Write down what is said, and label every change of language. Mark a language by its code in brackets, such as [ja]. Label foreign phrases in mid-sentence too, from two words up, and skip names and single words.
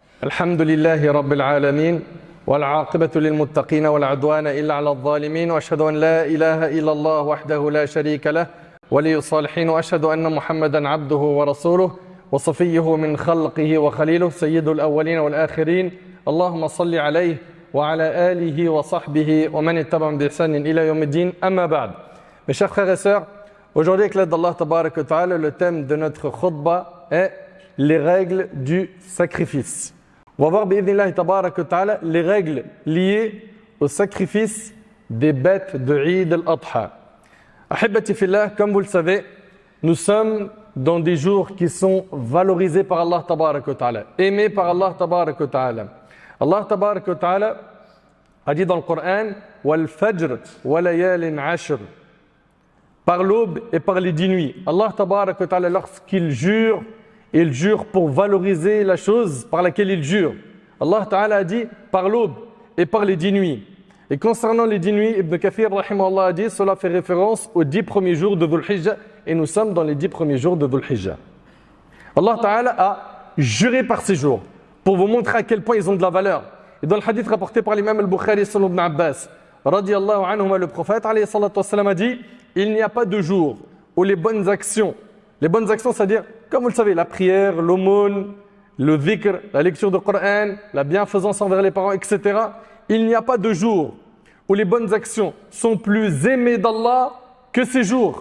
[ar] الحمد لله رب العالمين والعاقبة للمتقين ولا عدوان إلا على الظالمين وأشهد أن لا إله إلا الله وحده لا شريك له ولي الصالحين وأشهد أن محمدا عبده ورسوله وصفيه من خلقه وخليله سيد الأولين والآخرين اللهم صل عليه وعلى آله وصحبه ومن اتبعهم بإحسان إلى يوم الدين أما بعد. [fr] Mes chers frères et sœurs, aujourd'hui avec l'aide d'Allah [ar] تبارك وتعالى, [fr] le thème de notre khutbah est les règles du sacrifice. On va voir [ar] بإذن الله تبارك وتعالى [fr] les règles liées au sacrifice des bêtes de Eid al-Adha. [ar] أحبتي في الله, [fr] comme vous le savez, nous sommes dans des jours qui sont valorisés par Allah [ar] تبارك وتعالى, [fr] aimés par Allah [ar] تبارك وتعالى. [fr] Allah [ar] تبارك وتعالى [fr] a dit dans le Coran [ar] والفجر وليال عشر, [fr] par l'aube et par les 10 nuits. Allah [ar] تبارك وتعالى, [fr] lorsqu'il jure, il jure pour valoriser la chose par laquelle il jure. Allah Ta'ala a dit par l'aube et par les 10 nuits. Et concernant les 10 nuits, Ibn Kathir rahimahullah a dit cela fait référence aux 10 premiers jours de Dhul Hijjah, et nous sommes dans les 10 premiers jours de Dhul Hijjah. Allah Ta'ala a juré par ces jours pour vous montrer à quel point ils ont de la valeur. Et dans le hadith rapporté par l'imam al-Bukhari sallallahu ibn Abbas [ar] رضي الله عنهما, [fr] le prophète [ar] عليه الصلاة والسلام [fr] a dit il n'y a pas de jour où les bonnes actions, c'est-à-dire, comme vous le savez, la prière, l'aumône, le dhikr, la lecture du Coran, la bienfaisance envers les parents, etc. Il n'y a pas de jour où les bonnes actions sont plus aimées d'Allah que ces jours.